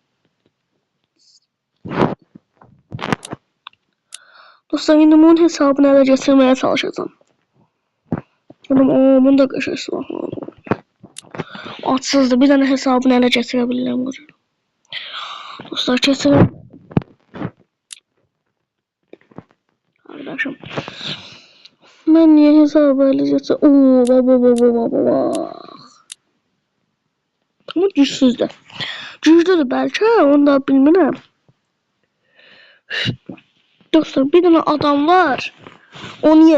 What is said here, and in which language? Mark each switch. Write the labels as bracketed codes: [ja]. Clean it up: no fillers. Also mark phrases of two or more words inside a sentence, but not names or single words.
[az] Dostlar indi bunun hesabını ələ gətirməyə çalışacağım. Bunun da qəşəng silahlar var. Atsızdı, bir dənə hesabını ələ gətirə bilirəm. [tr] Dostlar kesin. Arkadaşım. Ben niye hesabı alacağım? Oo baba. Ama güçsüzdü. [az] Güçlüdür belki, onu da bilmirəm. Dostlar [tr] bir tane adam var.